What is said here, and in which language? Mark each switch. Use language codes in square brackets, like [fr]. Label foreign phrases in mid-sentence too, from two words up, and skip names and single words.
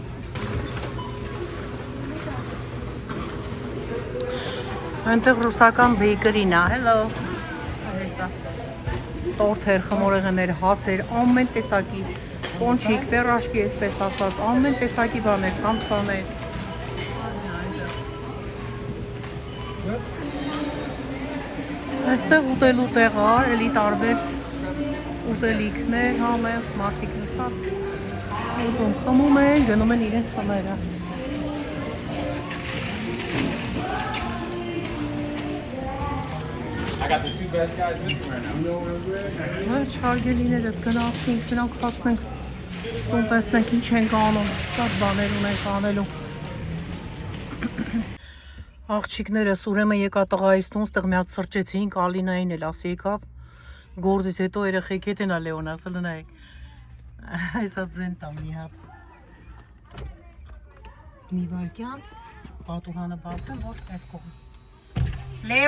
[hy] Այնտեղ ռուսական բեյկերին է, hello։ Տորթեր, խմորեղեններ, հացեր, ամեն տեսակի կոնչիկ, պերաշկի, այսպես ասած, ամեն տեսակի բաներ, սամսաներ։ Այստեղ ուտելու տեղար, էլի տարբեր ուտելիքներ, համեղ, մարդիկ նստած, ուտում խմում են, գնում են իրենց խմերը։ [en] I got the two best guys with me right now. [hy] Ոչ, հարգելիներս գնացինք, նրանք խացնենք, տուն տեսնենք ինչ ենք անում, շատ բաներ ունենք անելու։ Աղջիկներս ուրեմն եկա տղայիս տուն, ստեղ մի հատ սրճեցինք, Ալինային էլ ասի եկավ, գործից հետո երեխեք հետ են Լեոն ասել նայեք, այսա ձեն տամ մի հատ։ Մի վարկյան, պատուհանը բացեմ, որ այս կողմ։